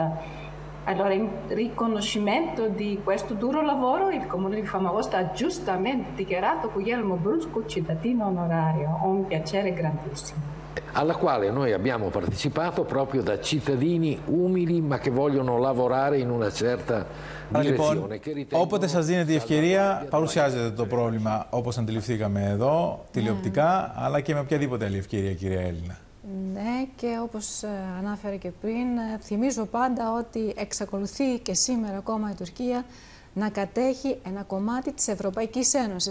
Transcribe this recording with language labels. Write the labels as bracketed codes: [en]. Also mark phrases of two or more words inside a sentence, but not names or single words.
[it] Allora, in riconoscimento di questo duro lavoro, il Comune di Famagosta ha giustamente dichiarato Guglielmo Brusco cittadino onorario, un piacere grandissimo. Alla quale noi abbiamo partecipato proprio da cittadini umili ma che vogliono lavorare in una certa direzione. [el] Όποτε σας δίνεται η ευκαιρία, παρουσιάζετε το πρόβλημα όπως αντιληφθήκαμε εδώ, τηλεοπτικά, αλλά και με οποιαδήποτε άλλη ευκαιρία, κυρία Έλληνα. Ναι, και όπως ανάφερε και πριν, θυμίζω πάντα ότι εξακολουθεί και σήμερα ακόμα η Τουρκία να κατέχει ένα κομμάτι της Ευρωπαϊκής Ένωσης.